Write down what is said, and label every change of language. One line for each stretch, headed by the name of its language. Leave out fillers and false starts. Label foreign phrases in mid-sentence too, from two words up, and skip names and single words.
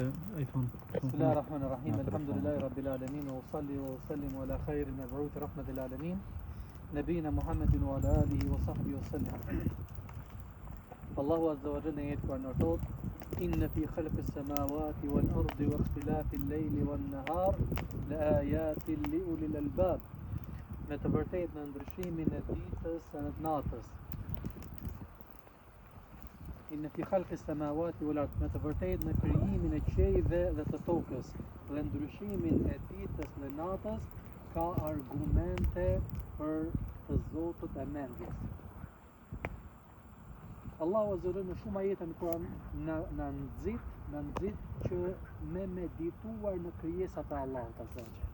Arabic: بسم الله الرحمن الرحيم الحمد لله رب العالمين وصلي وسلم على خير المبعوث رحمة العالمين نبينا محمد وعلى آله وصحبه وسلم. الله عز وجل يذكر نوتوت إن في خلق السماوات والأرض واختلاف الليل والنهار لآيات لأولي الألباب.
Albanian: Me të vërtetë në ndryshimin e ditës e natës.
Arabic: إن في خلق السماوات والأرض,
Albanian: me të vërtetë në krijimin e qiejve dhe të tokës dhe ndryshimin e ditës dhe natës ka argumente për të Zotut e mendjes.
Arabic: الله عز وجل
Albanian: në shumë ajete në Kur'an na nxit që me medituar në krijesat e Allahut
Arabic: عز وجل.